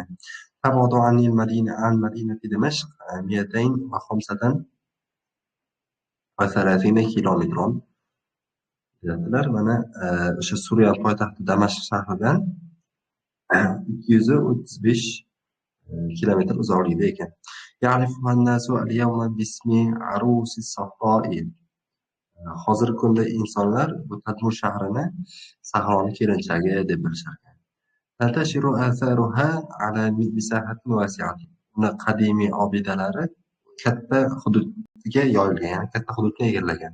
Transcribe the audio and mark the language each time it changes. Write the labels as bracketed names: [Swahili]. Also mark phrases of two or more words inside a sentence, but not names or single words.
[Arabic] تبعد عن مدينة دمشق 235 كيلومترا. [Uzbek] Deyaptilar. Mana o'sha Suriya poytaxti Damashq shahridan 235 kilometr uzoqlikda ekan. [Arabic] يعرفها الناس اليوم باسم عروس الصحراء. [Uzbek] Hozirgi kunda insonlar bu Tadmur shahrini sahroning kelinchagi deb bilishar ekan. [Arabic] تنتشر آثارها على مساحة واسعة. [Uzbek] Uni qadimiy obidalari katta hududga yoyilgan, ya'ni katta hududni egallagan.